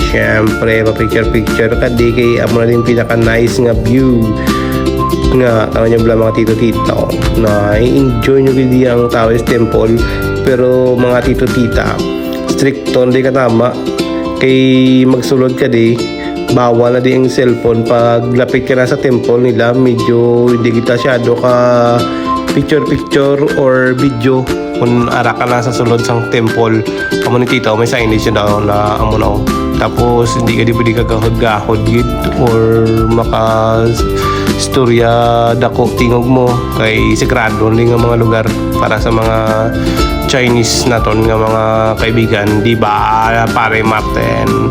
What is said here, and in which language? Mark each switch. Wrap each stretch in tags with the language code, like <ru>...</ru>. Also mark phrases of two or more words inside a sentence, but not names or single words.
<hil>Siyempre, pa-picture ka di kay amo na din pinaka-nice nga view nga tama nyo mga tito tita na i-enjoy nyo gidi ang Taoist Temple. Pero mga tito tita, stricto hindi ka tama kay magsulod ka di.</hil> <tl>Bawal na din ang cellphone pag lapit ka na sa temple nila.</tl> <hil>Medyo hindi kita syado ka picture or video kung ara ka na sa sulod sang temple. Amo ni tita may signage na daw na amo na. Tapos hindi ka di pwede kagahod gid or maka istorya dako tingog mo kay sagrado ning nga mga lugar para sa mga Chinese naton nga mga kaibigan,</hil> <tl>di ba</tl> <hil>pare Martin?</hil>